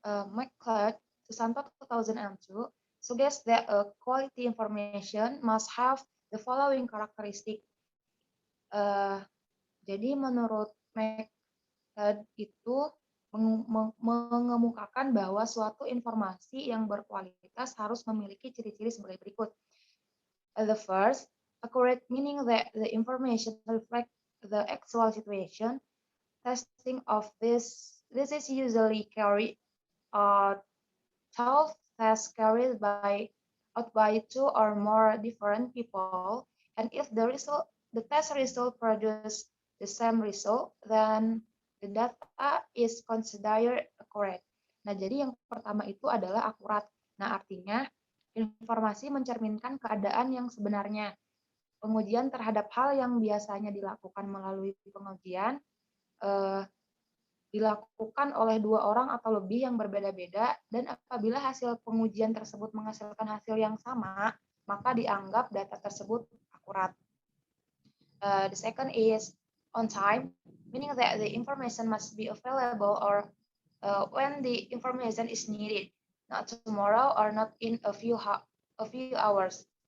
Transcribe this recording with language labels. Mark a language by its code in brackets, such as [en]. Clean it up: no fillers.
[en] Mike Clark, Susanto 2002, suggests that quality information must have the following characteristic. [id] Jadi menurut Mike Clark itu mengemukakan bahwa suatu informasi yang berkualitas harus memiliki ciri-ciri sebagai berikut. [en] The first, accurate, meaning that the information reflects the actual situation. Testing of this is usually carried out tests carried out by 2 or more different people, and if the test result produce the same result, then the data is considered accurate. [id] Nah, jadi yang pertama itu adalah akurat. Nah, artinya informasi mencerminkan keadaan yang sebenarnya. Pengujian terhadap hal yang biasanya dilakukan melalui pengujian dilakukan oleh 2 orang atau lebih yang berbeda-beda, dan apabila hasil pengujian tersebut menghasilkan hasil yang sama, maka dianggap data tersebut akurat. [en] The second is on time, meaning that the information must be available or when the information is needed, not tomorrow or not in a few hours.